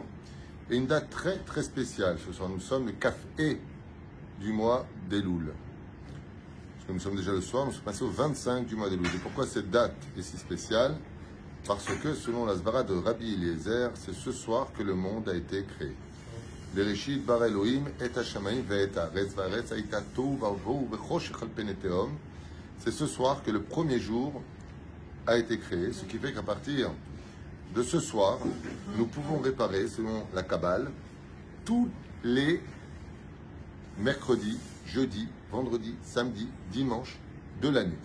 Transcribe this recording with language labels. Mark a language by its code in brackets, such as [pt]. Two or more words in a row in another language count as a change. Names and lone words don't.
[fr] Et une date très très spéciale ce soir. Nous sommes le Kaf-E du mois d'Elul. Parce que nous sommes déjà le soir, nous sommes passés au 25 du mois d'Elul. Et pourquoi cette date est si spéciale? Parce que selon la Svara de Rabbi Eliezer, c'est ce soir que le monde a été créé. [he] בראשית ברא אלהים את השמים ואת הארץ והארץ היתה תהו ובהו וחשך על פני תהום. [fr] C'est ce soir que le premier jour a été créé, ce qui fait qu'à partir de ce soir, nous pouvons réparer, selon la Kabbale, tous les mercredis, jeudis, vendredis, samedis, dimanches de l'année.